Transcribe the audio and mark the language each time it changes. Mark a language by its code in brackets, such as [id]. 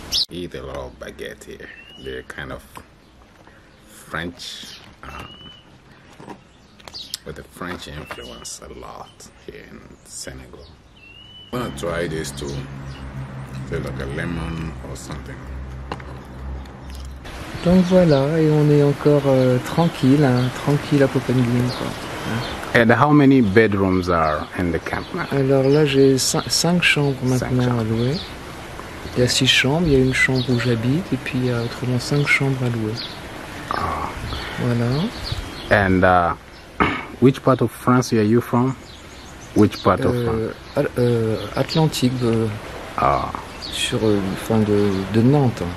[en] Eat a lot of baguette here. They're kind of French, with the French influence a lot here in Senegal. I want to try this too. Say like a lemon or something. [fr] Donc voilà, et on est encore tranquille à Popenguine, quoi. [en] And how many bedrooms are in the camp now? [fr] Alors là, j'ai 5 chambres maintenant à louer. Il y a 6 chambres, il y a une chambre où j'habite et puis il y a autrement 5 chambres à louer. Voilà. [en] And which part of France are you from? Which part of France? [fr] Atlantique, sur de Nantes.